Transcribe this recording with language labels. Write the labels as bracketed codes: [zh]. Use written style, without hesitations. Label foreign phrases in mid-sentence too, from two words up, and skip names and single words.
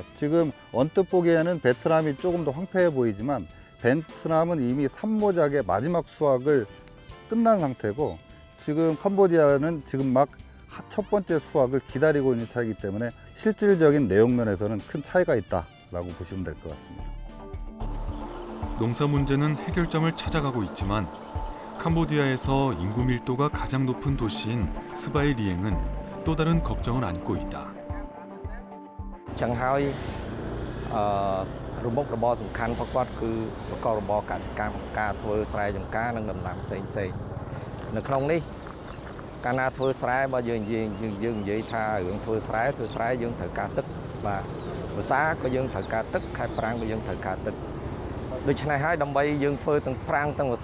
[ko] 지금 언뜻 보기에는 베트남이 조금 더 황폐해 보이지만 베트남은 이미 산모작의 마지막 수확을 끝난 상태고 지금 캄보디아는 지금 막 첫 번째 수확을 기다리고 있는 차이기 때문에 실질적인 내용면에서는 큰 차이가 있다라고 보시면 될 것 같습니다. 농사 문제는 해결점을 찾아가고 있지만 캄보디아에서 인구 밀도가 가장 높은 도시인 스바이리엥은 또 다른 걱정을 안고 있다. [km] ចឹងហើយរមុខរបរសំខាន់របស់គាត់គឺប្រកបរបរកសិកម្មការធ្វើស្រែចម្ការនិងដំណាំផ្សេងៗនៅក្នុងនេះកាលណាធ្វើស្រែបើយើងនិយាយថារឿងធ្វើ ស្រែយើងត្រូវការទឹកបាទភាសាក៏យើងត្រូវការទឹកខែប្រាំងក៏យើងត្រូវការទឹកដូច្នេះហើយដើម្បីយើងធ្វើទាំងប្រាំងទាំងភា